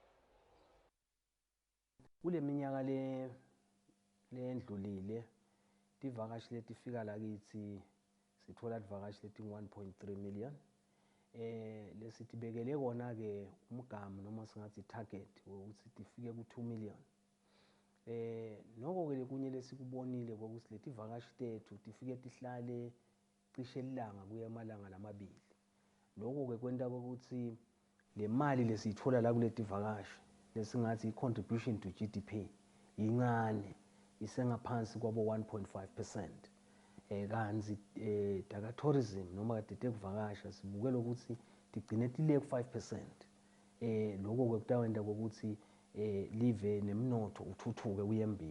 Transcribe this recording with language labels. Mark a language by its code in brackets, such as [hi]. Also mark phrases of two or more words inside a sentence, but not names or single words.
[ss] Kule minyaka lendlulile ivakashi letifika la kithi sithola ivakashi leti 1.3 million lesitibekele kona ke umgamu noma singathi target ukuthi tifike ku 2 million. Noko ke kunye lesikubonile ukuthi leti ivakashi tethu tifike tihlale cishe lilanga kuya amalanga lamabili. Lokho ke kwenta ukuthi le mali lesithola la kuleti ivakashi lesingathi i- [en] contribution to GDP [ss] incane isengaphansi kwabo 1.5%. Kanzi taka tourism noma kade tekuvakasha sibukela ukuthi tigcine tile ku 5%. Lokho ke kutawenda ukuthi live nemnotho uthuthuke uyembili.